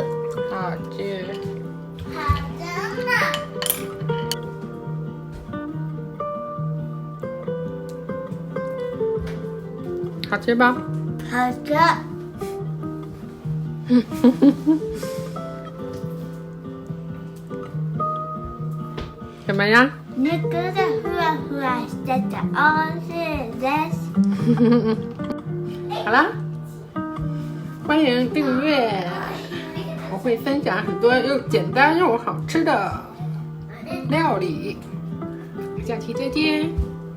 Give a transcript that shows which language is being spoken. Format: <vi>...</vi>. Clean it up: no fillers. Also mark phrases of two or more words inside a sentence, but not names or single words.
<zh>好吃。好吃吧？好吃。怎么样？</zh> <ja>肉がふわふわしてて美味しいです。</ja> <zh>好啦，欢迎订阅，我会分享很多又简单又好吃的料理。下期再见。</zh>